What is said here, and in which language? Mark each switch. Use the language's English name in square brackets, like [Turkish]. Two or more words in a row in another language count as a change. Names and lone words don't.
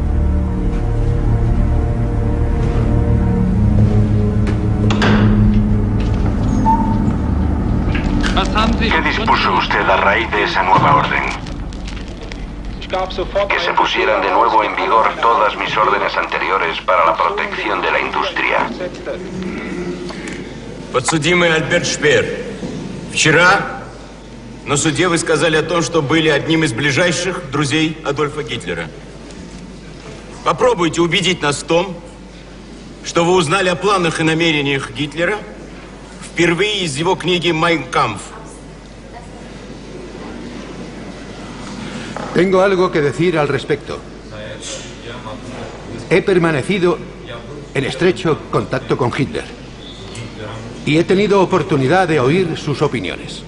[Spanish] ¿Qué dispuso usted a raíz de esa nueva orden? Que se pusieran de nuevo en vigor todas mis órdenes anteriores para la protección de la industria. [Russian] Подсудимый Альберт Шпеер, вчера на суде вы сказали о том, что были одним из ближайших друзей Адольфа Гитлера. Попробуйте убедить нас в том, что вы узнали о планах и намерениях Гитлера впервые из его книги «Майн Кампф». [Spanish] Tengo algo que decir al respecto. He permanecido en estrecho contacto con Hitler y he tenido oportunidad de oír sus opiniones.